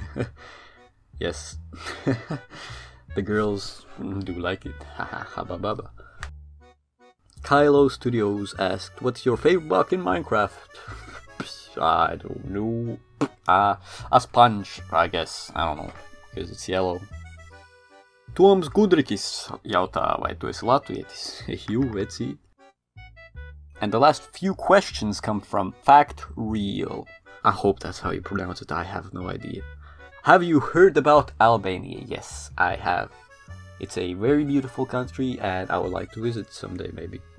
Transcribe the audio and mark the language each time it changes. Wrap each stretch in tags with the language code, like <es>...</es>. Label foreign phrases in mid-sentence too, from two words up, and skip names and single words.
<en>Yes. The girls do like it. Haha, baba. Kylo Studios asked, what's your favorite block in Minecraft? I don't know. A sponge, I guess. I don't know, because it's yellow.</en> <lv>Toms Gudrikis jautā, vai tu esi latvietis? You, veci.</lv> <en>And the last few questions come from Fact Real. I hope that's how you pronounce it, I have no idea. Have you heard about Albania? Yes, I have. It's a very beautiful country and I would like to visit someday, maybe.</en>